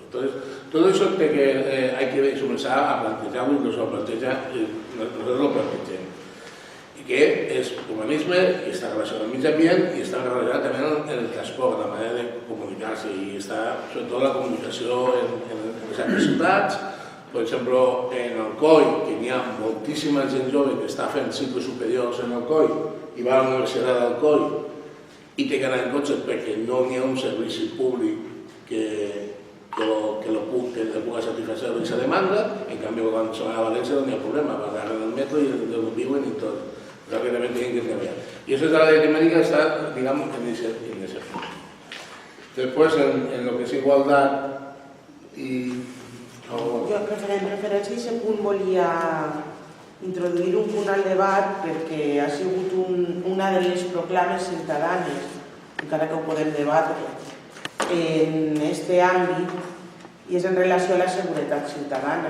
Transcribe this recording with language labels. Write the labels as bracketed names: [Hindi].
[Spanish] Entonces, todo eso hay que comenzar a plantearlo, incluso a plantear, nosotros lo planteamos. [Catalan] Que és humanisme i està relacionat amb el mig ambient i està relacionat també amb el transport, la manera de comunicar-se i està sobretot la comunicació en les altres ciutats. Per exemple, en Alcoi, que n'hi ha moltíssima gent jove que està fent cicles superiors en Alcoi i va a la Universitat d'Alcoi i té que anar en cotxe perquè no n'hi ha un servici públic que pugui satisfer aquesta demanda. En canvi, quan se va a València no n'hi ha problema, van anar en el metro i viuen i tot. [Spanish] lo que también tienen que treballar. Y eso de la temática está, digamos, en ese punto. Después, en lo que es igualdad y... [Catalan] Jo, en referència a aquest punt, volia introduir un punt al debat perquè ha sigut una de les proclames ciutadanes, encara que ho podem debatre, en aquest àmbit, i és en relació a la seguretat ciutadana.